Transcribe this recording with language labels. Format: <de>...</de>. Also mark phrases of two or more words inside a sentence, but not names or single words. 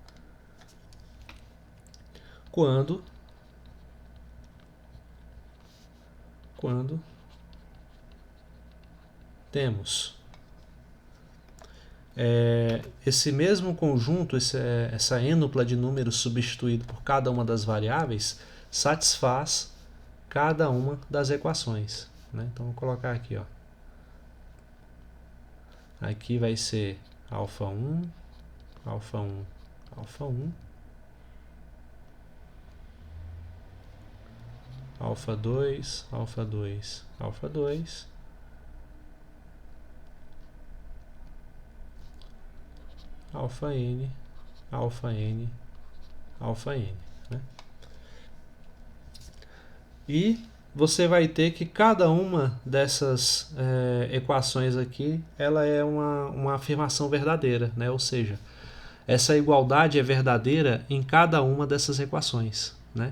<pt>Quando temos esse mesmo conjunto, essa ênupla de números substituído por cada uma das variáveis, satisfaz cada uma das equações, né? Então vou colocar aqui, ó. Aqui vai ser α1, α1, α1, α2, α2, α2, αn, αn, αn, né? E você vai ter que cada uma dessas equações aqui, ela é uma afirmação verdadeira, né? Ou seja, essa igualdade é verdadeira em cada uma dessas equações, né?</pt>